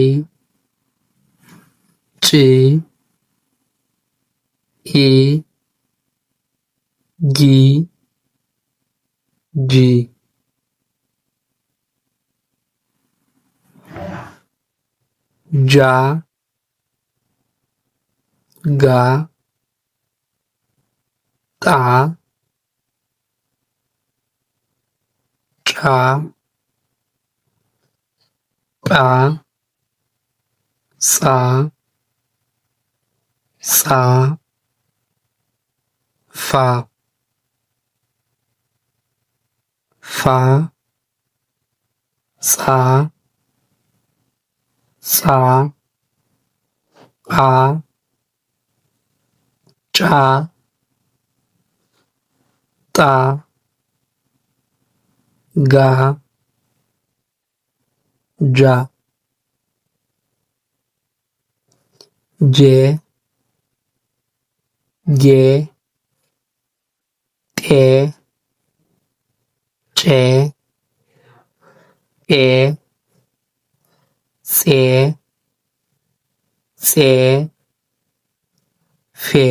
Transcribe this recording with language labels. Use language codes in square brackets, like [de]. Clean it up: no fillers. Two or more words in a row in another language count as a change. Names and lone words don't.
[am] ጭ ኢ ጊ ጂ ጃ ጋ ጣ ጫ ጳ ጻ ጻ ፋ ፋ ጻ ጻ ጳ ጫ ጣ ጋ ጃ ጄ ጌ ጤ ጬ ጴ ጼ ፄ ፌ